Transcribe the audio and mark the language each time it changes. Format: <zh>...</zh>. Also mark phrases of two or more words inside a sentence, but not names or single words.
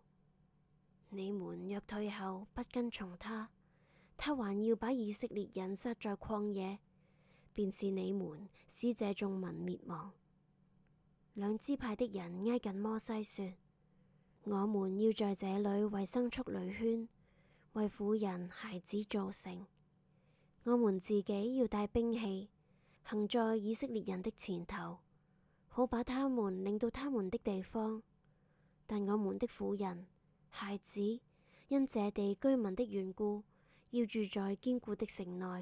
<zh>你們若退後不跟從他，他還要把以色列人殺在曠野，便是你們使這眾民滅亡。兩支派的人挨近摩西說：我們要在這裏為牲畜壘圈，為婦人孩子造城。我們自己要帶兵器，行在以色列人的前頭，好把他們領到他們的地方。但我們的婦人、孩子，因這地居民的緣故，要住在堅固的城內。</zh>